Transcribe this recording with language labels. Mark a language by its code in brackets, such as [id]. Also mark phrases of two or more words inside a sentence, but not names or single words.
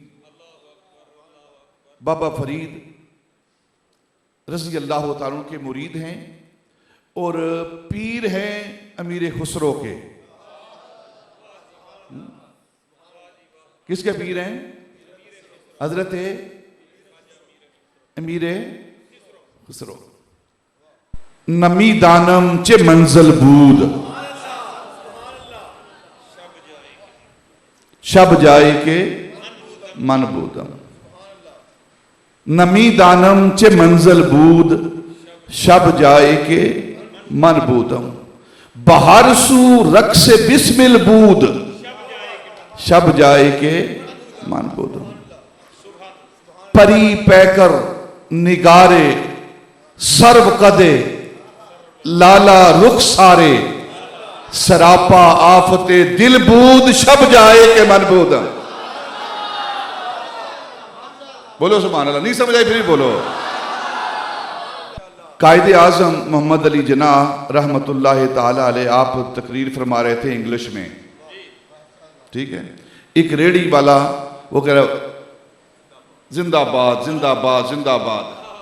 [ur] بابا فرید [ar] رضی اللہ تعالیٰ عنہ [ur] کے مرید ہیں اور پیر ہیں امیر خسرو کے. کس کے پیر ہیں؟ حضرت امیر خسرو. [fa] نمی دانم چے منزل بود شب جائے کے من بودم. نمی دانم چے منزل بود شب جائے کے من بودم. بہر سو رقص بسمل بود شب جائے کے من بودم. پری پیکر نگارے سرو قدے لالا رخ سارے سراپا آفت دل بود شب جائے کے من بودم. [ur] بولو [ar] سبحان اللہ. [ur] نہیں سمجھ آئی پھر بولو. قائد اعظم محمد علی جناح [ar] رحمت اللہ تعالی علیہ [ur] آپ تقریر فرما رہے تھے انگلش میں، ٹھیک ہے. ایک ریڈی والا وہ کہہ رہا زندہ باد زندہ باد زندہ باد.